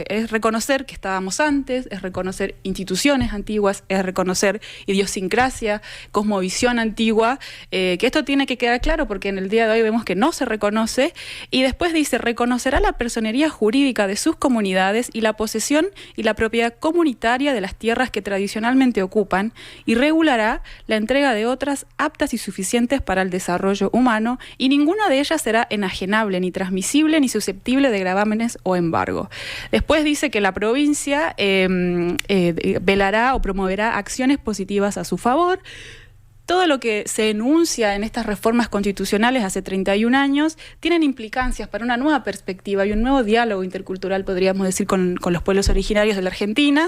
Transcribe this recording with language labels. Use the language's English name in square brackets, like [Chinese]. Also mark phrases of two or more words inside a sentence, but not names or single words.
[Spanish] Es reconocer que estábamos antes, es reconocer instituciones antiguas, es reconocer idiosincrasia, cosmovisión antigua, que esto tiene que quedar claro porque en el día de hoy vemos que no se reconoce. Y después dice, reconocerá la personería jurídica de sus comunidades y la posesión y la propiedad comunitaria de las tierras que tradicionalmente ocupan, y regulará la entrega de otras aptas y suficientes para el desarrollo humano, y ninguna de ellas será enajenable, ni transmisible, ni susceptible de gravámenes o embargo. Después dice que la provincia velará o promoverá acciones positivas a su favor. Todo lo que se enuncia en estas reformas constitucionales hace 31 años tienen implicancias para una nueva perspectiva y un nuevo diálogo intercultural, podríamos decir, con los pueblos originarios de la Argentina.